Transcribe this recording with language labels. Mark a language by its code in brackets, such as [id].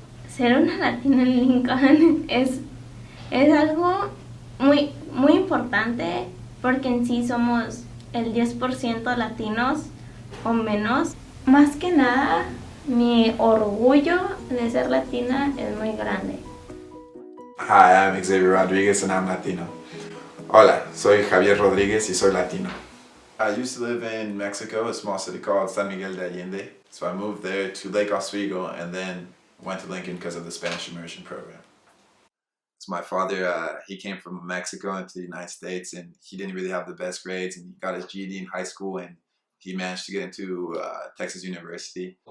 [es] Ser una latina en Lincoln es algo muy, muy importante porque en sí somos el 10% latinos o menos. Más que nada, mi orgullo de ser latina es muy grande. [en] Hi, I'm Xavier Rodriguez and I'm Latino. [es] Hola, soy Javier Rodriguez y soy Latino. [en] I used to live in Mexico, a small city called San Miguel de Allende. So I moved there to Lake Oswego and then went to Lincoln because of the Spanish immersion program. So my father, he came from Mexico into the United States and he didn't really have the best grades, and he got his GED in high school and he managed to get into Texas University.